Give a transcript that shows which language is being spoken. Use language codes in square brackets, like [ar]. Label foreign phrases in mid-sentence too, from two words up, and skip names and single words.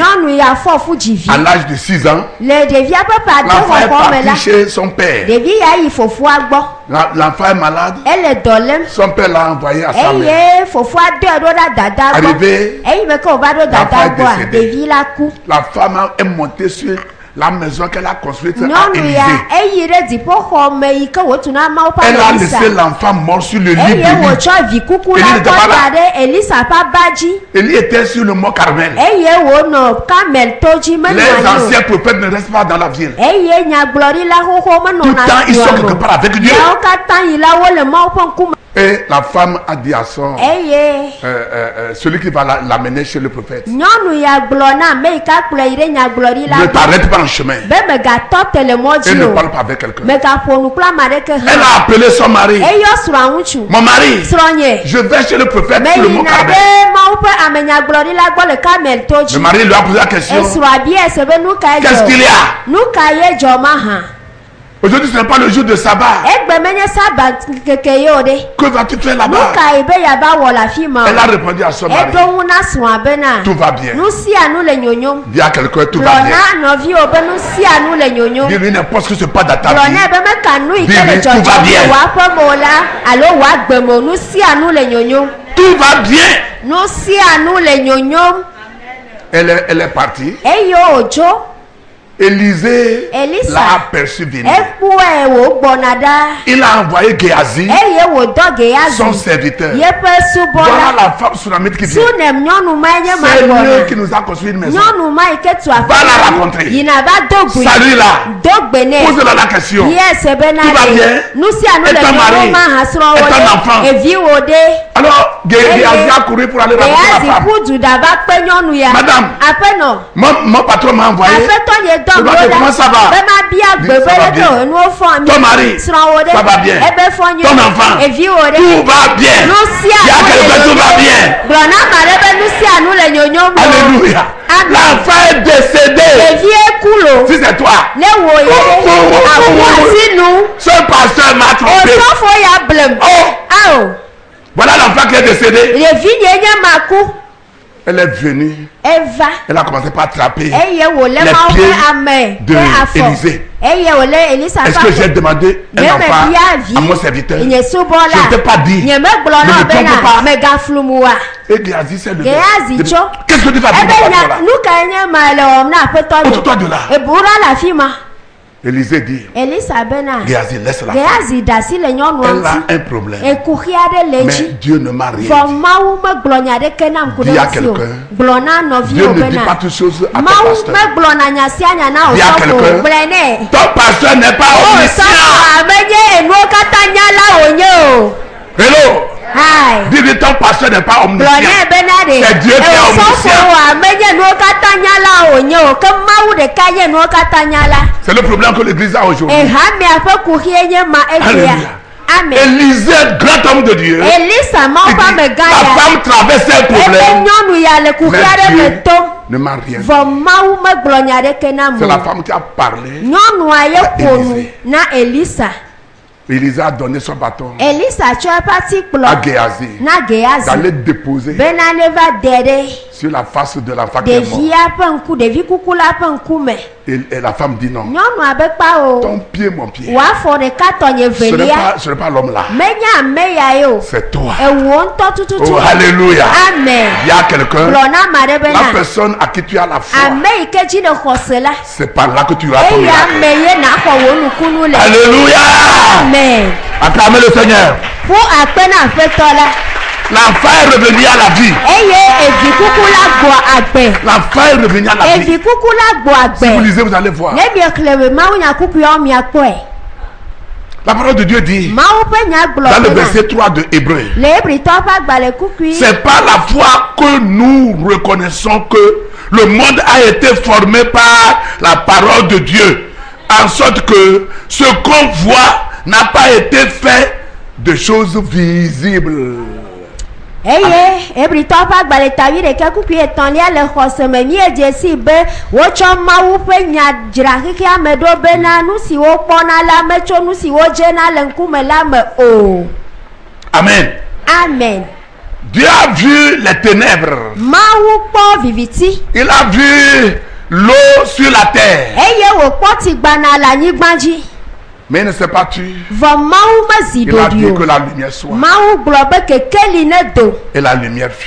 [fr] À l'âge de 6 ans, l'enfant est parti chez son père. L'enfant est malade. Son père l'a envoyé à sa mère. Arrivé, l'enfant est décédé. La femme est montée sur La maison qu'elle a construite à [ee] nyɔnu [fr] Élysée. [ee] ya eyire dziƒoxɔ me yi ke wotuna mawo ƒe [fr] Elle a [ee] Elisa [fr] laissé l'enfant mort sur le lit [ee] eye [fr] d'Élie. [ee] wòtsɔ vi kuku la [fr] Élie [ee] kɔ [fr] n'était pas là. [ee] da ɖe Elisa ƒe aba dzi [fr] Élie était sur le mont Carmel. [ee] eye wònɔ Karmel to dzi menɔ [fr] Les [ee] anyi o [fr] anciens prophètes ne restent pas dans la ville. [ee] eye nyagblɔɖila xoxo [fr] Tout le [ee] menɔna [fr] temps, ils sont quelque [ee] dua [fr] part avec [ee] me [fr] Dieu. [ee] yawo katã yi la wole mawo ƒe ŋkume [fr] Et la femme a dit à son, [ee] eye [fr] celui qui va l'amener chez le prophète, [ee] nyɔnu ya gblɔ na ame yi ka kplɔe yi ɖe nyagblɔɖila [fr] ne [ee] gbɔ [fr] t'arrête pas en chemin [ee] be megatɔ te le mɔ [fr] et [ee] dzi [fr] ne [ee] o [fr] parle pas avec quelqu'un. [ee] megaƒo nu kple ame aɖeke [fr] Elle [ee] hã [fr] a appelé son mari. [ee] eyɔ srɔ̃a ŋutsu [fr] Mon mari, [ee] srɔ̃nye [fr] je vais chez le prophète sur le mont [ee] meyina [fr] Carmel. [ee] ɖe mawu ƒe amenyagblɔɖila gbɔ le Karmel to [fr] Le [ee] dzi [fr] mari lui a posé la question, [ee] esrɔ̃a bia se be nu ka [fr] qu'est-ce qu'il y [ee] dzɔ [fr] a? [ee] nu ka ye dzɔ ma hã [fr] Aujourd'hui, ce n'est pas le jour de sabbat. [ee] egbe menye sabat keke ye o ɖe [fr] Que vas-tu faire [ee] nu [fr] là-bas? [ee] ka yi be yava wɔ le afi ma [fr] Elle a [ee] o [fr] répondu à son mari, [ee] eɖo ŋu na srɔ̃a bena [fr] tout va bien. [ee] nu sia nu le nyonyom [fr] Dis à quelqu'un, tout va [ee] gblɔ [fr] bien. [ee] na nɔviwo be nu sia nu le nyonyom [fr] Dis-lui n'importe ce qui se passe dans ta [ee] gblɔ [fr] vie. [ee] nɛ be meka nu yi ke [fr] Dis-lui, [ee] le [fr] tout va [ee] dzɔdzɔm [fr] bien. [ee] le wòaƒe mo la alo wòagbe mo nu sia nu le nyonyom [fr] Tout va bien. [ee] nu sia nu le nyonyom [fr] Elle est partie. [ee] eye wòdzo [fr] Élisée [ee] Elisa. [fr] l'a aperçu venir. [ee] ekpɔe wògbɔna ɖa [fr] Il a envoyé Géasi, [ee] eye wòdɔ [fr] son [ee] Gehazi [fr] serviteur. [ee] yeƒe [fr] Voilà [ee] subɔla [fr] la femme sunamite qui vient. [ee] sunem nyɔnu ma nye ma [fr] C'est lui [ee] gbɔna [fr] qui nous a construit une maison. [ee] nyɔnu ma yi ke tu [fr] Va la rencontrer. [ee] yina va do gbe [fr] Salue-la. [ee] do gbe nɛ [fr] Pose-la la question. [ee] yɛsɛ bena [fr] Tout va bien? [ee] nu sia nu [fr] Et [ee] le [fr] ton mari? [ee] nyɔnu ma hã srɔ̃ [fr] Et [ee] wo [fr] ton enfant? [ee] ɖe eviwo ɖe [fr] Alors, Géasi a couru pour aller rencontrer [ee] Gehazi [fr] la femme. [ee] ƒu du ɖa va kpe nyɔnu ya [fr] Madame. [ee] aƒenɔ [fr] Mon patron m'a envoyé. [ee] aƒetɔ nye dɔ [fr] Je dois te- comment ça va? [ee] be ma bia gbe [fr] Dis, [ee] be [fr] ça va [ee] ɖe [fr] bien. [ee] ke enuwo fɔ mi [fr] Ton mari? [ee] srɔ̃wo ɖe [fr] Ça va bien. [ee] ebe fɔ nyuie [fr] Ton enfant? [ee] eviwo ɖe [fr] Tout va bien. [ee] nu sia [fr] Dis à [ee] nu le [fr] quelqu'un, tout va [ee] nyonyom. [fr] bien. [ee] Gblɔ na ame aɖe be nu sia nu le nyonyom o. [fr] Alléluia. [ee] Amen. [fr] L'enfant est décédé. [ee] Ɖevie ku lo [fr] Si c'est toi, [ee] ne wo ye aƒu asi nu [fr] ce pasteur m'a trompé. [ee] osɔfo ya blem [fr] Oh, [ee] ao [fr] voilà l'enfant qui est décédé. [ee] ɖevi nye nye ma ku [fr] Elle est venue. [ee] eva [fr] Elle a commencé par attraper. [ee] eye wòle [fr] Les [ee] mawo [fr] pieds [ee] ƒe ame [fr] de [ee] ƒe afɔ [fr] Élisée. [ee] eye wòle Elisa [fr] Est-ce [ee] ƒe [fr] que j'ai [ee] afɔ [fr] demandé un [ee] nye [fr] enfant [ee] me bia vi [fr] à mon serviteur? [ee] nye subɔla [fr] Je ne t'ai pas dit. [ee] nye megblɔ [fr] Ne [ee] na [fr] me [ee] bena [fr] trompe pas. [ee] megaflu mu wa [fr] Et Géasi s'est levé. [ee] Gehazi tso [fr] Qu'est-ce que tu vas dire [ee] ebe [fr] mon [ee] nya [fr] patron là? [ee] nu ka nye ma le wɔm na aƒetɔ [fr] Ôte-toi de là. [ee] ebura le afi ma [fr] Élisée dit, [ee] Elisa bena [fr] Géasi, laisse-la. [ee] Gehazi da si le nyɔnua [fr] Elle a [ee] ŋuti [fr] un problème. [ee] ekuxi aɖe le [fr] Mais [ee] edzi [fr] Dieu ne m'a rien [ee] vɔ [fr] dit. [ee] mawu megblɔ nya ɖeke nam ku ɖe [fr] Dis à [ee] ŋuti o [fr] quelqu'un, [ee] gblɔ na [fr] Dieu [ee] nɔviwo [fr] ne dit [ee] bena [fr] pas toutes choses à ton [ee] mawu [fr] pasteur. [ee] megblɔna nya sia nya na o [fr] Dis à [ee] sɔfo [fr] quelqu'un, [ee] gblɔe nɛ [fr] Ton pasteur n'est pas [ee] o [fr] omniscient. [ee] sɔfo amenye enuwo katã nyala wònye o [fr] Hello. [ee] hai [fr] Dis-lui, ton pasteur n'est pas [ee] gblɔ [fr] omniscient. [ee] nɛ bena ɖe [fr] C'est Dieu qui est [ee] o [fr] omniscient. [ee] sɔfo amenye enuwo katã nyala wònye o ke mawu ɖeka nye enuwo katã nyala [fr] C'est le problème que l'église a aujourd'hui. [ee] ehamia ƒe kuxie nye ma esia [fr] Alléluia. [ee] amen [fr] Élisée, grand homme de Dieu. [ee] Elisa mawu [fr] il [ee] ƒe [fr] dit, [ee] amegã [fr] la [ee] ya [fr] femme traversait un [ee] ebe [fr] problème. [ee] nyɔnu ya le kuxi [fr] Mais [ee] aɖe me [fr] Dieu [ee] tom [fr] ne m'a rien dit. [ee] vɔ mawu megblɔ nya ɖeke nam [fr] C'est [ee] o [fr] la femme qui a parlé. [ee] nyɔnua ye ƒo nu [fr] Élisée. [ee] na Elisa [fr] Élisée a donné son bâton [ee] Elisa tsɔ eƒe [fr] à [ee] atikplɔ [fr] Géasi [ee] na Gehazi [fr] d'aller déposer [ee] bena ne va dɛ ɖe [fr] sur la face de l'enfant qui est mort. [ee] ɖevia ƒe ŋku ɖevi kuku la ƒe ŋkume [fr] Et la femme dit non. [ee] nyɔnua be kpa o [fr] Ton pied, mon pied. [ee] wòafɔ ɖeka tɔnye velia [fr] Ce n'est pas l'homme là. [ee] menye ame ya ye o [fr] C'est toi. [ee] ewò ŋutɔ tututu [fr] Oh, alléluia. [ee] amen [fr] Il y a quelqu'un. [ee] gblɔ na ame aɖe [fr] La [ee] bena [fr] personne à qui tu as la foi. [ee] ame yi ke dzi le xɔse la [fr] C'est par là que tu as ton [ee] eye [fr] miracle. [ee] ame ye naxɔ wò nukunu le [fr] Alléluia. [ee] amen [fr] Acclamez le Seigneur. [ee] ƒu akpe na aƒetɔ la [fr] L'enfant est revenu à la vie. [ee] eye evi kuku la gbɔ agbe [fr] L'enfant est revenu à la vie. [ee] evi kuku la gbɔ [fr] Si vous [ee] agbe [fr] lisez, vous allez voir. [ee] ne miexlẽ mawunya kuku yawo miakpɔe [fr] La parole de Dieu dit [ee] mawu ƒe nya [fr] dans le [ee] gblɔ bena [fr] verset 3 de Hébreu. [ee] le Hebritɔwo ƒe agbalẽ kukui [fr] C'est par la foi que nous reconnaissons que le monde a été formé par la parole de Dieu, en sorte que ce qu'on voit n'a pas été fait de choses visibles. [ee] eye Hebritɔwo ƒe agbalẽ tawi ɖeka kukui etɔ̃lia le xɔse me míedze si be wotsɔ mawu ƒe nya dzra xexea me ɖo bena nu si wokpɔna la metso nu si wodzena le ŋkume la me o [fr] Amen. [ee] amen [fr] Dieu a vu les ténèbres. [ee] mawu kpɔ viviti [fr] Il a vu l'eau sur la terre. [ee] eye wòkpɔ tigbana le anyigba dzi [fr] Mais il ne s'est pas tué. Il a dit que la lumière soit. Et la lumière fut.